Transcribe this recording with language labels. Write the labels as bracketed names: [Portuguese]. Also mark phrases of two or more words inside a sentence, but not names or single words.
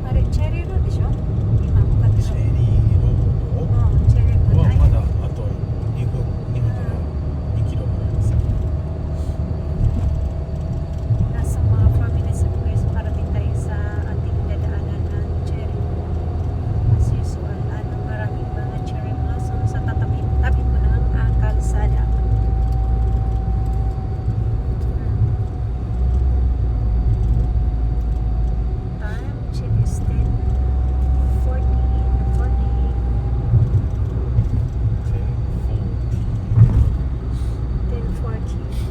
[Japanese] チェリーロードでしょ今向かってる。チェリーローうん、チェリーロード。ドはまだあと2分じゃない2キロぐらいですよ [Filipino] Nasa mga 4 minutes na guys, parating tayo sa ating dadaanan ng cherry. As usual, maraming mga [English] cherry blossom [Filipino] sa tabi mo ng kalsada. [English] Time check is 10:40 in the morning. 10:40.